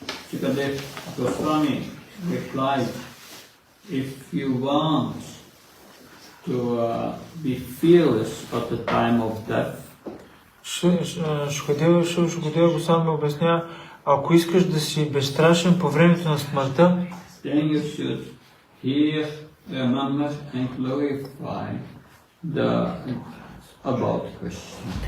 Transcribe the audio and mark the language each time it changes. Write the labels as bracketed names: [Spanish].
[English] Sukadev Goswami replied, if you want to be fearless at the time of death, [Bulgarian] Шукадева Госвами обяснява, ако искаш да си безстрашен по времето на смъртта, [English] then you should hear, remember and glorify about Krishna.